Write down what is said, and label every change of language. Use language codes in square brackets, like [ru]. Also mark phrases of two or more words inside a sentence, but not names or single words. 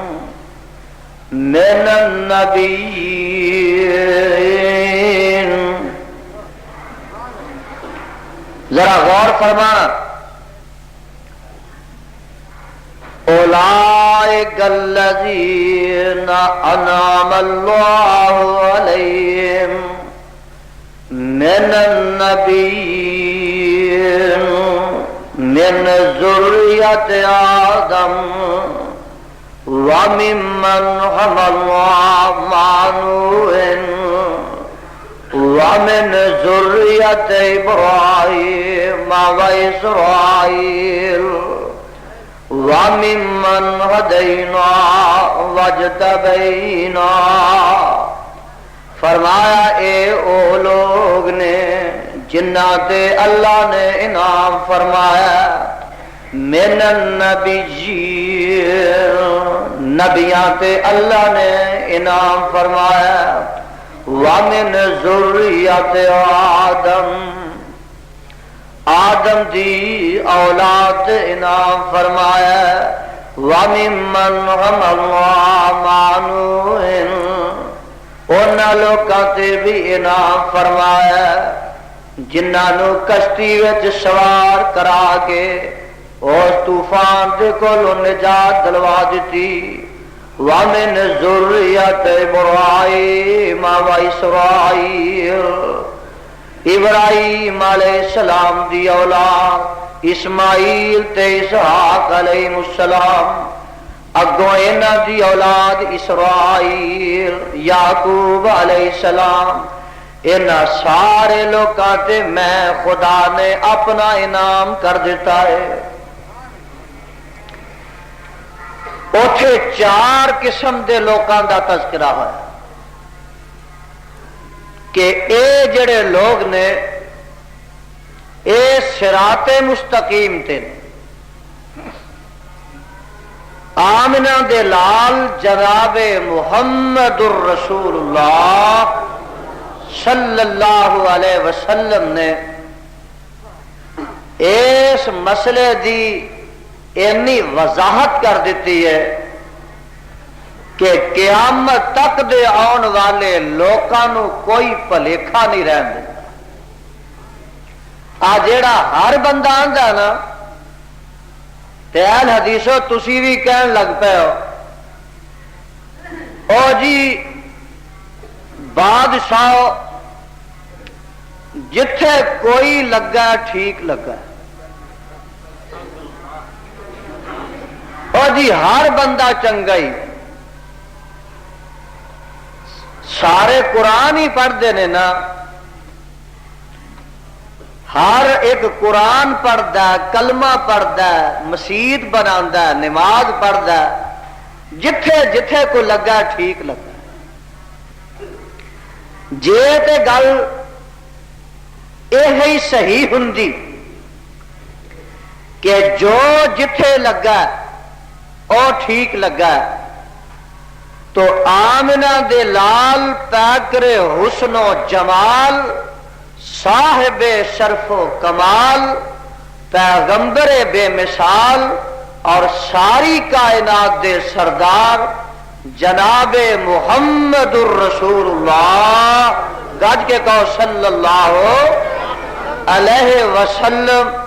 [ar] من النبیین، [ur] ذرا غور فرمانا، [ar] اولئک الذین انعم اللہ علیہم من النبیین من ذریت آدم وممن حملنا مع نوح ومن ذریت ابراہیم واسرائیل وَمِمَّنْ هَدَيْنَا وَاجْتَبَيْنَا۔ [pa] فرمایا اے او لوگ نے جنہ تے اللہ نے انعام فرمایا، [ar] من النبیین، [pa] نبیاں تے اللہ نے انعام فرمایا، [ar] وَمِنْ ذُرِّيَّةِ آدم، [pa] آدم دی اولاد انعام فرمایا، [ar] وَمِمَّنْ حَمَلْنَا مَعَ نُوحٍ، [pa] انہاں لوکاں تے بھی انعام فرمایا جنہاں نو کشتی وچ سوار کرا کے اس طوفان دے کولوں نجات دلوا دتی، [ar] وَمِنْ ذُرِّيَّةِ إِبْرَاهِيمَ وَإِسْرَائِيلَ، [pa] ابراہیم [ar] علیہ السلام [pa] دی اولاد اسماعیل تے اسحاق [ar] علیہ السلام، [pa] اگوں انہاں دی اولاد اسرائیل یعقوب [ar] علیہ السلام، [pa] انہاں سارے لوکاں تے میں خدا نے اپنا انعام کر دیتا ہے۔ اوتھے 4 قسم دے لوکاں دا تذکرہ ہے کہ اے جڑے لوگ نے اے صراط مستقیم تے، آمنہ دے لال جناب محمد الرسول اللہ [ar] صلی اللہ علیہ وسلم [pa] نے اس مسئلے دی اتنی وضاحت کر دیتی ہے کہ قیامت تک دے آن والے لوکاں نو کوئی بھلیکھا نہیں رہن دیتا۔ آ جیڑا ہر بندہ آندا نا تے اہل حدیثو تسی بھی کہن لگ پے ہو او جی بادشاہ جتھے کوئی لگا ٹھیک لگا، او جی ہر بندہ چنگا ہی، [ur] سارے قرآن ہی پڑھتے ہیں نا، ہر ایک قرآن پڑھتا ہے، کلمہ پڑھتا ہے، مسجد بناتا ہے، نماز پڑھتا ہے، [pa] جتھے جتھے کو لگا ٹھیک لگا۔ جے تے گل یہ صحیح ہوندی کہ جو جتھے لگا او ٹھیک لگا تو آمنہ دے لال پیکر حسن و جمال، صاحب شرف و کمال، پیغمبر بے مثال اور ساری کائنات دے سردار جناب محمد الرسول اللہ، گج کے کہو [ar] صلی اللہ علیہ وسلم،